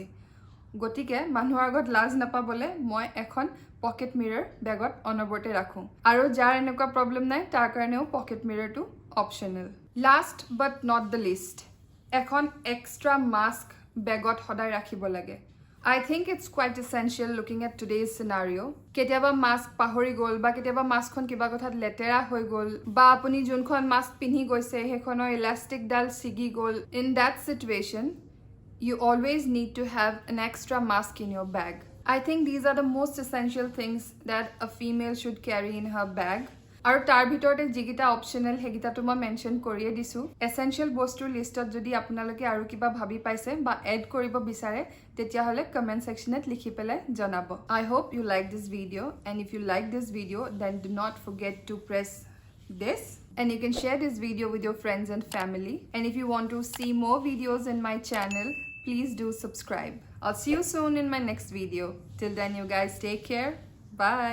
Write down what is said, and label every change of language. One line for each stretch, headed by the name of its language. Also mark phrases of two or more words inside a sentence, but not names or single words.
Assamese: গতিকে মানুহৰ আগত লাজ নাপাবলে মই এখন
English: pocket mirror
Assamese: বেগত অনবৰতে ৰাখো আৰু যাৰ এনেকুৱা প্ৰবলেম নাই তাৰ কাৰণেও
English: pocket mirrorটো
Assamese: অপচনেল.
English: last but not the least
Assamese: এখন
English: extra mask
Assamese: বেগত সদায় ৰাখিব লাগে.
English: I think it's quite essential looking at today's scenario.
Assamese: কেতিয়াবা মাস্ক পাহৰি গল বা কেতিয়াবা মাস্কখন কিবা কথাত লেতেৰা হৈ গল বা আপুনি যোনখন মাস্ক পিন্ধি গৈছে হেখনৰ ইলাষ্টিক ডাল ছিগি গল.
English: In that situation, you always need to have an extra mask in your bag. I think these are the most essential things that a female should carry in her bag.
Assamese: আৰু তাৰ ভিতৰতে যিকেইটা অপচনেল হেগিটাটো মই মেনশ্যন কৰিয়ে দিছোঁ. এছেঞ্চিয়েল বস্তুৰ লিষ্টত যদি আপোনালোকে আৰু কিবা ভাবি পাইছে বা এড কৰিব বিচাৰে তেতিয়াহ'লে
English: comment sectionত
Assamese: লিখি পেলাই জনাব.
English: I hope you like this video, and if you like this video then do not forget to press this, and you can share this video with your friends and family. And if you want to see more videos in my channel, please do subscribe. I'll see you soon in my next video. Till then, you guys take care.